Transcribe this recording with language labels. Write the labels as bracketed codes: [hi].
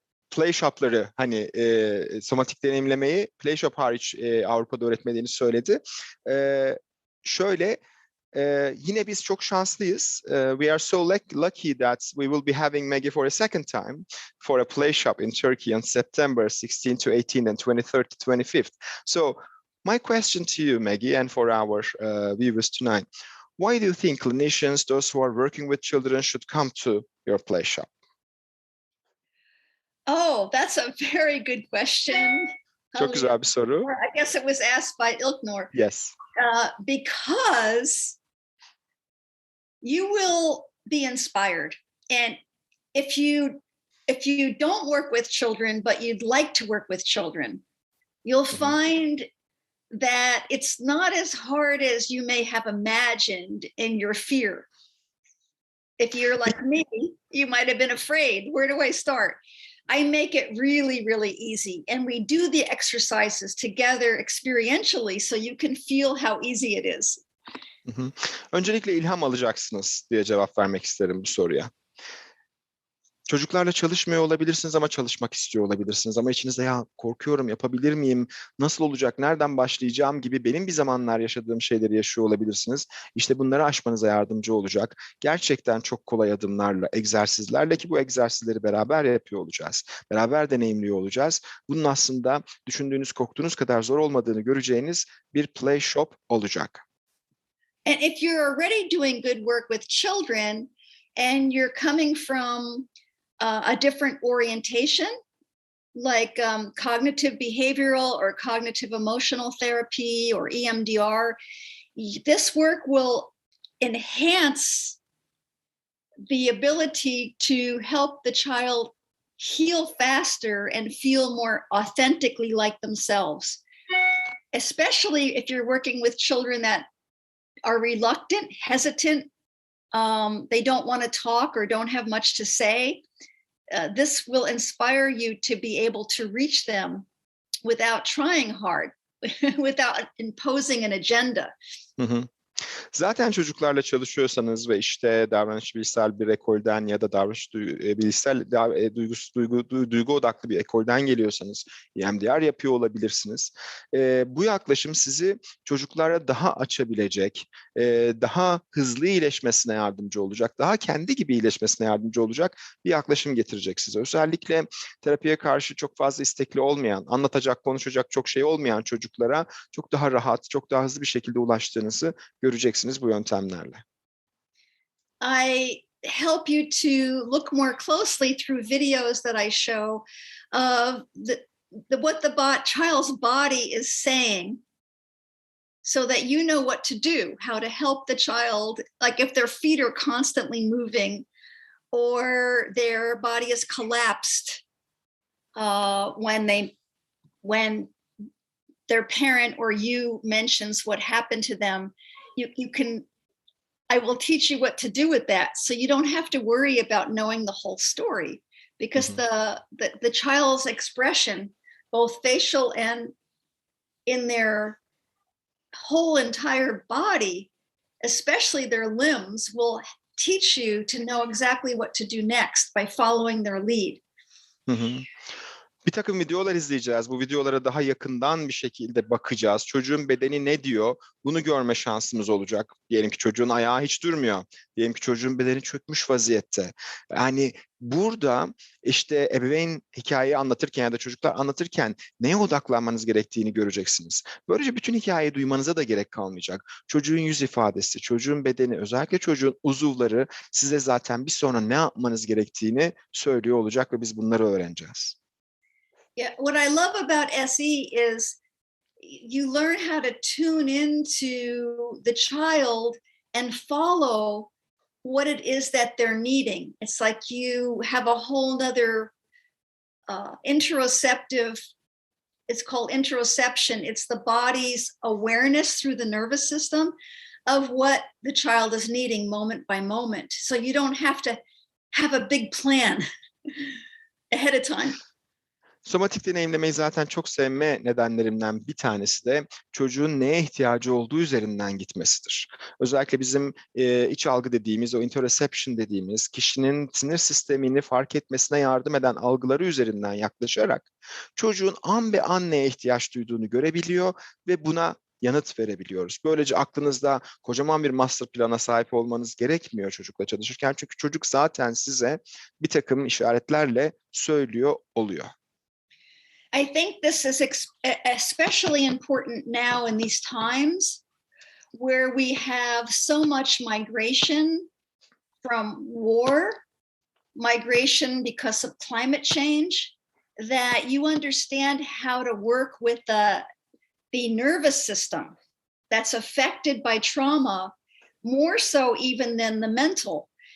[tr] Play shop'ları hani somatik deneyimlemeyi play shop hariç Avrupa'da öğretmediğini söyledi. Şöyle yine biz çok şanslıyız. [en] We are so lucky that we will be having Maggie for a second time for a play shop in Turkey on September 16 to 18 and 23rd to 25th. So my question to you, Maggie, and for our viewers tonight, why do you think clinicians, those who are working with children, should come to your play shop? Oh, that's a very good question. [tr] Çok güzel bir soru. [en] I guess it was asked by Ilknur. Yes. Because you will be inspired. And if you don't work with children, but you'd like to work with children, you'll find that it's not as hard as you may have imagined in your fear. If you're like me, you might have been afraid. Where do I start? I make it really, really easy. And we do the exercises together experientially so you can feel how easy it is. [tr] Öncelikle ilham alacaksınız diye cevap vermek isterim bu soruya. Çocuklarla çalışmıyor olabilirsiniz ama çalışmak istiyor olabilirsiniz. Ama içinizde ya korkuyorum, yapabilir miyim, nasıl olacak, nereden başlayacağım gibi benim bir zamanlar yaşadığım şeyleri yaşıyor olabilirsiniz. İşte bunları aşmanıza yardımcı olacak. Gerçekten çok kolay adımlarla, egzersizlerle ki bu egzersizleri beraber yapıyor olacağız. Beraber deneyimliyor olacağız. Bunun aslında düşündüğünüz, korktuğunuz kadar zor olmadığını göreceğiniz bir play shop olacak. [en] And if you're already doing good work with children and you're coming from a different orientation, like cognitive behavioral or cognitive emotional therapy or EMDR, this work will enhance the ability to help the child heal faster and feel more authentically like themselves, especially if you're working with children that are reluctant, hesitant, they don't want to talk or don't have much to say. This will inspire you to be able to reach them without trying hard, without imposing an agenda. [tr] Zaten çocuklarla çalışıyorsanız ve işte davranış bilişsel bir ekolden ya da davranış bilişsel duygu odaklı bir ekolden geliyorsanız EMDR yapıyor olabilirsiniz. Bu yaklaşım sizi çocuklara daha açabilecek, daha hızlı iyileşmesine yardımcı olacak, daha kendi gibi iyileşmesine yardımcı olacak bir yaklaşım getirecek size. Özellikle terapiye karşı çok fazla istekli olmayan, anlatacak, konuşacak çok şey olmayan çocuklara çok daha rahat, çok daha hızlı bir şekilde ulaştığınızı göreceksiniz bu yöntemlerle. [en] I help you to look more closely through videos that I show of what the child's body is saying, so that you know what to do, how to help the child, like if their feet are constantly moving or their body is collapsed when their parent or you mentions what happened to them. I will teach you what to do with that, so you don't have to worry about knowing the whole story, because the child's expression, both facial and in their whole entire body, especially their limbs, will teach you to know exactly what to do next by following their lead. [tr] Bir takım videolar izleyeceğiz. Bu videolara daha yakından bir şekilde bakacağız. Çocuğun bedeni ne diyor? Bunu görme şansımız olacak. Diyelim ki çocuğun ayağı hiç durmuyor. Diyelim ki çocuğun bedeni çökmüş vaziyette. Yani burada işte ebeveyn hikayeyi anlatırken ya da çocuklar anlatırken neye odaklanmanız gerektiğini göreceksiniz. Böylece bütün hikayeyi duymanıza da gerek kalmayacak. Çocuğun yüz ifadesi, çocuğun bedeni, özellikle çocuğun uzuvları size zaten bir sonra ne yapmanız gerektiğini söylüyor olacak ve biz bunları öğreneceğiz. [en] Yeah, what I love about SE is you learn how to tune into the child and follow what it is that they're needing. It's like you have a whole nother interoceptive, it's called interoception. It's the body's awareness through the nervous system of what the child is needing moment by moment. So you don't have to have a big plan ahead of time. [tr] Somatik deneyimlemeyi zaten çok sevme nedenlerimden bir tanesi de çocuğun neye ihtiyacı olduğu üzerinden gitmesidir. Özellikle bizim iç algı dediğimiz, o interoception dediğimiz, kişinin sinir sistemini fark etmesine yardım eden algıları üzerinden yaklaşarak çocuğun an be an neye ihtiyaç duyduğunu görebiliyor ve buna yanıt verebiliyoruz. Böylece aklınızda kocaman bir master plana sahip olmanız gerekmiyor çocukla çalışırken. Çünkü çocuk zaten size bir takım işaretlerle söylüyor oluyor. [en] I think this is especially important now in these times where we have so much migration from war, migration because of climate change, that you understand how to work with the nervous system that's affected by trauma, more so even than the mental.